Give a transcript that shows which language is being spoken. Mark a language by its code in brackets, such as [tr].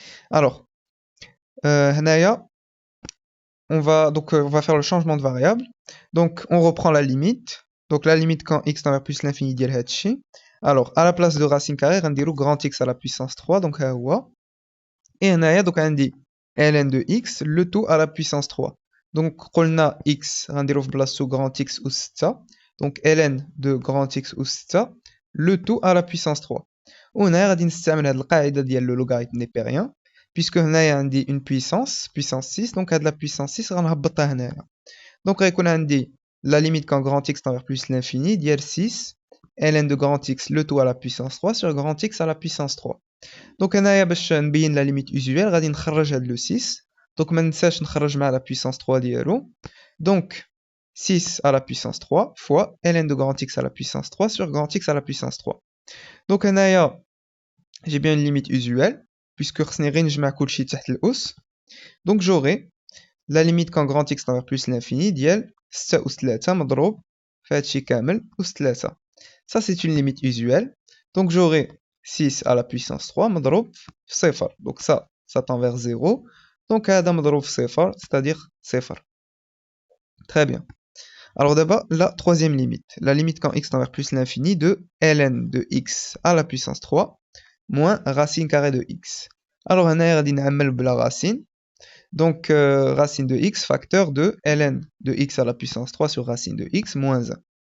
[fr] Alors, هنايا, on va faire le changement de variable. Donc, on reprend la limite. Donc, la limite quand x tend vers plus l'infini [ar] ديال هادشي. [fr] Alors, à la place de racine carrée, [ar] غنديرو [fr] grand x à la puissance 3, donc ها هو. Et [ar] هنايا donc عندي [fr] ln de x, le tout à la puissance 3. [ar] Donc, قلنا x غنديرو في بلاصتو grand x أس 6. [fr] Donc, ln de grand x أس 6, le tout à la puissance 3. [ar] وهنا غادي نستعمل هاد القاعدة ديال لو لوغاريتم نيبيريان, puisque هنايا عندي [fr] une puissance 6, donc [ar] هاد la puissance 6 غنهبطها هنايا. [fr] Donc غيكون عندي la limite quand grand x tend vers plus l'infini [ar] ديال [fr] 6 ln de grand x le tout à la puissance 3 sur grand x à la puissance 3. [ar] Donc هنايا باش نبين [fr] la limite usuelle [ar] غادي نخرج هاد لو 6. Donc ما ننساش نخرج مع la puissance 3 ديالو. [fr] Donc 6 à la puissance 3 fois ln de grand x à la puissance 3 sur grand x à la puissance 3. Donc هنايا j'ai bien une limite usuelle puisque [ar] خصني غير نجمع كلشي تحت الأس. [fr] Donc j'aurai la limite quand grand x tend vers plus l'infini ديال 6 أس 3 [ar] مضروب في هادشي كامل أس [fr] 3. Ça c'est une limite usuelle. Donc j'aurai 6 à la puissance 3 [ar] مضروب في صفر. [fr] Donc ça tend vers 0. [ar] Donc هذا مضروب في صفر, [fr] c'est-à-dire 0. Très bien. Alors d'abord, la troisième limite. La limite quand x tend vers plus l'infini de ln de x à la puissance 3 moins racine carrée de x. Alors on a la racine. Donc racine de x facteur de ln de x à la puissance 3 sur racine de x moins 1.